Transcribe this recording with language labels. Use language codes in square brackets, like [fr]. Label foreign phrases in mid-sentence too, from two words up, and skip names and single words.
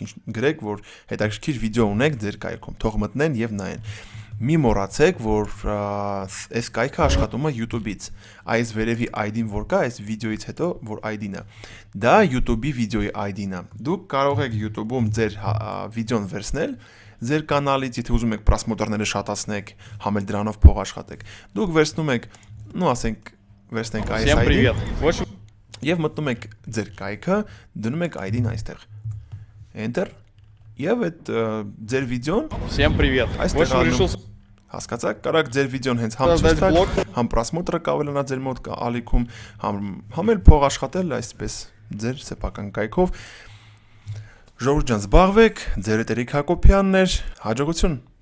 [hy] ինչ գրեք, որ հետաքրքիր վիդեո ունեք ձեր կայքում, թող մտնեն եւ նայեն։ Մի մոռացեք, որ այս կայքը աշխատում է YouTube-ից։ Այս վերևի ID-ն որ կա, այս վիդեոից հետո, որ ID-ն է, դա YouTube-ի վիդեոյի ID-ն է։ Դուք կարող եք YouTube-ում ձեր վիդեոն վերցնել ձեր կանալից, եթե ուզում եք պրասմոտորները շատացնեք, համ էլ դրանով փող աշխատեք։ Դուք վերցնում եք, ну, ասենք, վերցնենք այս [ru] Всем [hy] ID-ն [ru] привет. [hy] եւ մտնում եք ձեր կայքը, դնում եք ID-ն այստեղ։ Enter եւ այդ ձեր վիդեոն [ru] Всем привет. В [hy] այստեղ [ru] общем, решил [hy] հասկացաք, կարաք ձեր վիդեոն հենց համ Դες ցույց բլոկ։ տալ, համ պրասմոտրը կավելանա ձեր մոտ ալիքում, համ էլ փող աշխատել այսպես ձեր սեփական կայքով։ Ժողովուրդ ջան, զբաղվեք, ձեր Տերիկ Հակոբյանն էր, հաջողություն։